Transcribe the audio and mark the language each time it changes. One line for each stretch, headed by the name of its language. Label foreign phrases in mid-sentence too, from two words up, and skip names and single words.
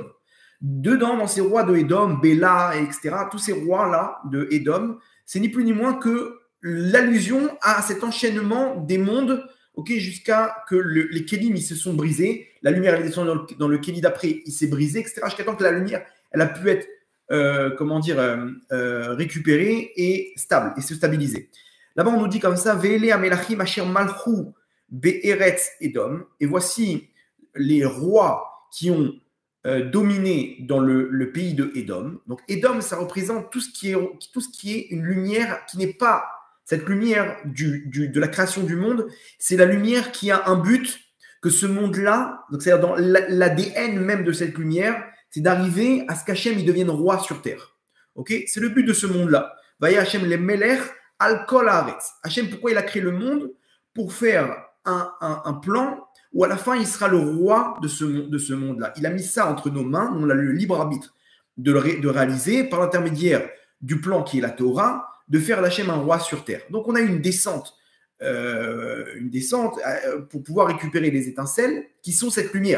French: Dedans, dans ces rois de Édom, Béla, etc., tous ces rois-là de Édom, c'est ni plus ni moins que l'allusion à cet enchaînement des mondes, ok, jusqu'à que les kélim ils se sont brisés, la lumière elle est descendue dans le kéli d'après, il s'est brisé, etc. Jusqu'à temps que la lumière elle a pu être récupérée et stable et se stabiliser. Là-bas on nous dit comme ça,
Hebrew: ואלה המלכים אשר מלכו בארץ אדום,
French: et voici les rois qui ont dominé dans le pays de Édom. Donc Édom, ça représente tout ce qui est une lumière qui n'est pas cette lumière de la création du monde, c'est la lumière qui a un but, que ce monde-là, donc c'est-à-dire dans l'ADN même de cette lumière, c'est d'arriver à ce qu'Hachem il devienne roi sur terre. Ok, c'est le but de ce monde-là.
Hebrew: והיה השם למלך על כל הארץ.
French: Hachem, pourquoi il a créé le monde? Pour faire un plan où à la fin, il sera le roi de ce monde-là. Il a mis ça entre nos mains, on a le libre arbitre de réaliser par l'intermédiaire du plan qui est la Torah, de faire d'Hachem un roi sur terre. Donc on a une descente pour pouvoir récupérer les étincelles qui sont cette lumière.